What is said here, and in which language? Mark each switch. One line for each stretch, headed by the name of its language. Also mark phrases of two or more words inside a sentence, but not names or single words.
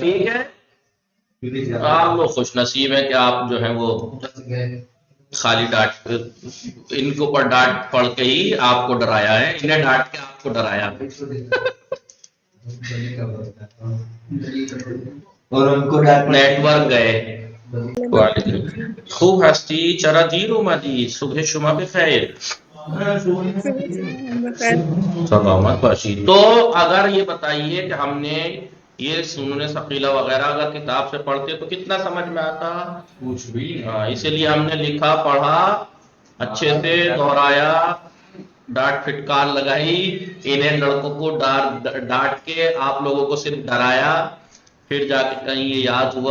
Urdu: ٹھیک ہے، آپ لوگ خوش نصیب ہیں کہ آپ جو ہیں وہ خالی ڈانٹ ان کے اوپر ڈانٹ پڑھ کے ہی آپ کو ڈرایا ہے، انہیں ڈانٹ کے آپ کو ڈرایا۔ اور ان کو ڈانٹ نیٹ ورک گئے۔
Persian: خوب ہستی چرا دیر اومدی، صبح شما بخیر، سلامت باشی۔
Urdu: تو اگر یہ بتائیے کہ ہم نے یہ سنن ثقیلہ وغیرہ اگر کتاب سے پڑھتے تو کتنا سمجھ میں آتا؟ کچھ بھی اسی لیے ہم نے لکھا، پڑھا، اچھے سے دہرایا، ڈانٹ پھٹکار لگائی، انہیں لڑکوں کو ڈانٹ کے آپ لوگوں کو صرف ڈرایا، پھر جا کے کہیں یہ یاد ہوا۔